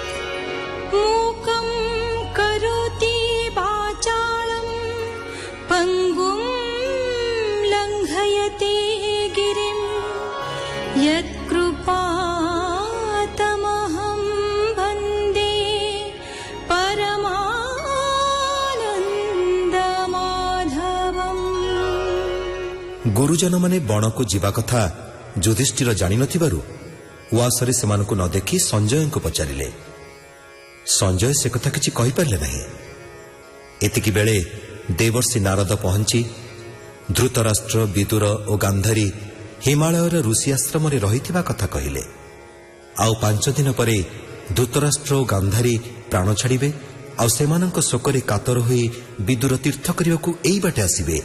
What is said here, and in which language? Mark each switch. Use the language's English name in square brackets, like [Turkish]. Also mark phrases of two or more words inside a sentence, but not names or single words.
[Sanskrit] मूकं करोति वाचालं पङ्गुं लङ्घयते गिरिं यत्कृपातमहं वन्दे [Odia] ଗୁରୁଜନ ମାନେ ବଣ କୁ ଯିବା କଥା ଯୁଧିଷ୍ଠିର ଜାଣି ନଥିବାରୁ ଉଆସରେ ସେମାନଙ୍କୁ ନ ଦେଖି ସଞ୍ଜୟ କୁ ପଚାରିଲେ। ସଞ୍ଜୟ ସେ କଥା କିଛି କହି ପାରିଲେ ନାହିଁ। ଏତିକି ବେଳେ ଦେବର୍ଷି ନାରଦ ପହଞ୍ଚି ଧୃତରାଷ୍ଟ୍ର, ବିଦୁର ଓ ଗାନ୍ଧାରୀ ହିମାଳୟର ଋଷି ଆଶ୍ରମ ରେ ରହିଥିବା କଥା କହିଲେ। ଆଉ 5 ଦିନ ପରେ ଧୃତରାଷ୍ଟ୍ର ଓ ଗାନ୍ଧାରୀ ପ୍ରାଣ ଛାଡ଼ିବେ ଆଉ ସେମାନଙ୍କ ଶୋକରେ କାତର ହୋଇ ବିଦୁର ତୀର୍ଥ କରିବାକୁ ଏହି ବାଟେ ଆସିବେ।